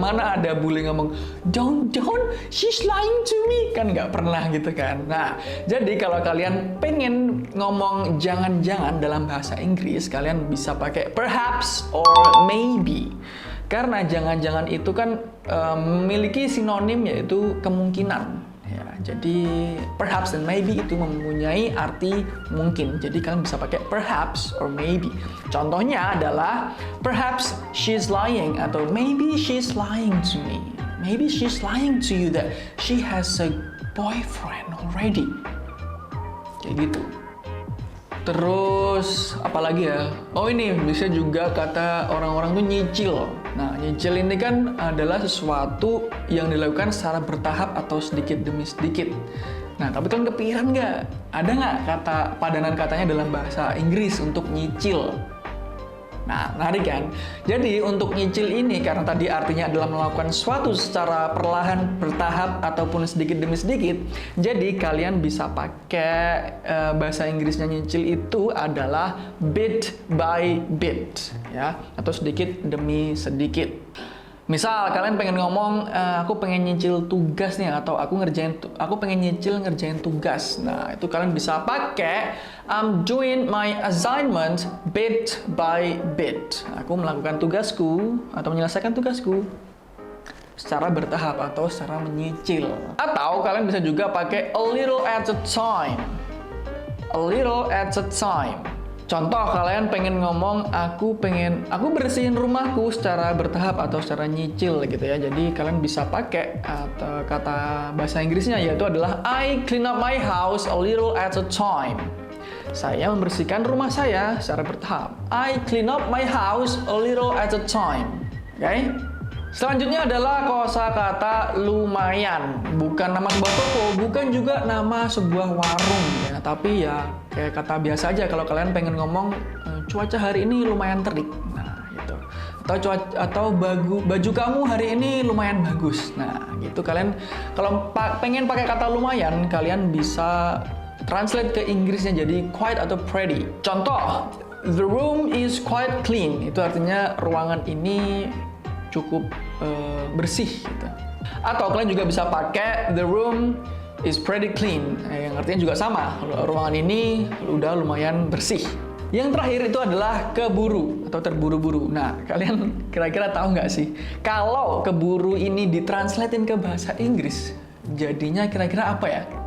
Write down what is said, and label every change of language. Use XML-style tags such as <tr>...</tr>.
<id>Mana ada bule ngomong</id> <en>don't, she's lying to me.</en> <id>Kan nggak pernah gitu kan. Nah, jadi kalau kalian pengen ngomong jangan-jangan dalam bahasa Inggris, kalian bisa pakai</id> <en>perhaps or maybe.</en> <id>Karena jangan-jangan itu kan memiliki sinonim yaitu kemungkinan. Ya, jadi perhaps dan maybe itu mempunyai arti mungkin. Jadi kalian bisa pakai</id> <en>perhaps or maybe.</en> <id>Contohnya adalah</id> <en>perhaps she's lying</en> <id>atau</id> <en>maybe she's lying to me. Maybe she's lying to you that she has a boyfriend already.</en> <id>Kayak gitu. Terus apalagi ya? Oh, ini bisa juga kata orang-orang tuh nyicil. Nah, nyicil ini kan adalah sesuatu yang dilakukan secara bertahap atau sedikit demi sedikit. Nah, tapi kan kepikiran nggak? Ada nggak kata padanan katanya dalam bahasa Inggris untuk nyicil? Nah, menarik kan? Jadi untuk nyicil ini karena tadi artinya adalah melakukan sesuatu secara perlahan, bertahap ataupun sedikit demi sedikit. Jadi kalian bisa pakai bahasa Inggrisnya nyicil itu adalah</id> <en>bit by bit,</en> <id>ya, atau sedikit demi sedikit. Misal kalian pengen ngomong aku pengen nyicil tugas nih, atau aku pengen nyicil ngerjain tugas. Nah, itu kalian bisa pakai</id> <en>I'm doing my assignment bit by bit.</en> <id>Aku melakukan tugasku atau menyelesaikan tugasku secara bertahap atau secara menyicil. Atau kalian bisa juga pakai</id> <en>a little at a time. A little at a time.</en> <id>Contoh, kalian pengen ngomong aku bersihin rumahku secara bertahap atau secara nyicil gitu ya. Jadi kalian bisa pakai kata bahasa Inggrisnya yaitu adalah</id> <en>I clean up my house a little at a time.</en> <id>Saya membersihkan rumah saya secara bertahap.</id> <en>I clean up my house a little at a time.</en> <id>Oke? Selanjutnya adalah kosakata lumayan. Bukan nama sebuah toko, bukan juga nama sebuah warung ya, tapi ya kayak kata biasa aja kalau kalian pengen ngomong cuaca hari ini lumayan terik. Nah, gitu. Atau baju kamu hari ini lumayan bagus. Nah, gitu kalian kalau pengen pakai kata lumayan, kalian bisa translate ke Inggrisnya jadi quite atau pretty.</id> <en>Contoh, the room is quite clean.</en> <id>Itu artinya ruangan ini cukup bersih gitu. Atau kalian juga bisa pakai</id> <en>the room is pretty clean,</en> <id>yang artinya juga sama, ruangan ini udah lumayan bersih. Yang terakhir itu adalah keburu atau terburu-buru. Nah, kalian kira-kira tahu nggak sih kalau keburu ini ditranslatein ke bahasa Inggris jadinya kira-kira apa ya?</id>